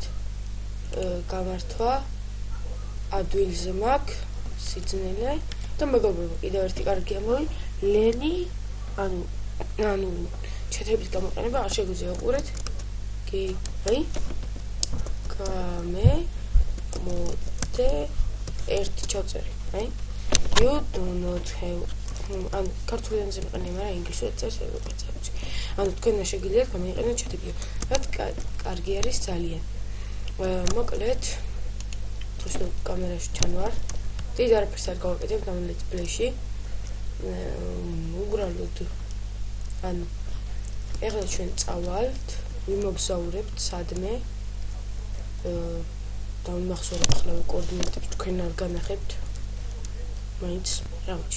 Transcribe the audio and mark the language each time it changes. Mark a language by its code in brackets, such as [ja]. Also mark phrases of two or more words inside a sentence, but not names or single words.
[ka] გამართვა ადვილზე მაქვს სიძნელე და მეგობრებო, კიდევ ერთი კარგი ამბავი, ლენი ანუ ჩეთების გამოყენება არ შეგვიძლია უყურეთ. კი, აი. მოდე ერთი ჩავწერი, აი. [en] You do not have [ka] ანუ ქართულენზე მეყენე, მაგრამ ინგლისურად წერს როგორც წერს. ანუ თქვენმა შეგიძლიათ გამოიყენოთ ჩეთები. რაც კარგი არის ძალიან. მოკლედ თვითონ კამერაში ჩანვარ. დიდ არაფერს არ გავაკეთებ ამ [en] let's play- [ka] ში. უბრალოდ ანუ ეხლა ჩვენ წავალთ, ვიმოგზაურებთ სადმე. დავიმახსოვრებ ახლა კოორდინატებს თქვენ არ განახებთ. მაინც რავჩი.